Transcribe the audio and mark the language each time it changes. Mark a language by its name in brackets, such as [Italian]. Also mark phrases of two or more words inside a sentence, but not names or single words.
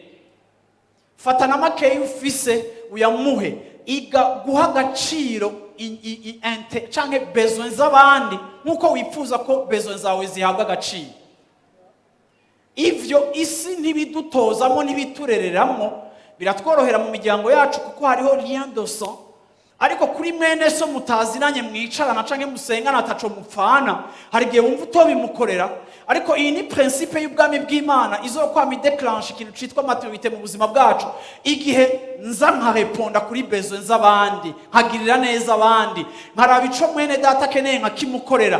[Rundi] Fata na makeyi ufise uyamuhe, iga guha agaciro canke besoin z'abandi nkuko wifuza ko besoin zawe zihabwa agaciro. Ivyo isi ntibidutozamo ntibiturereramo, biratworohera mu miryango yacu kuko hariho [French] lien de sang. [Rundi] Ariko kuri mwene so mutazinanye mwicarana canke musengana ataco mupfana, hari gihe wumva utobimukorera. Ariko iyi ni principe y'ubwami bw'Imana izokwama ideclenche ikintu citwa maturité mu buzima bwacu, igihe nza nkareponda kuri besoin z'abandi, nkagirira neza abandi, nkaraba ico mwene data akeneye nkakimukorera.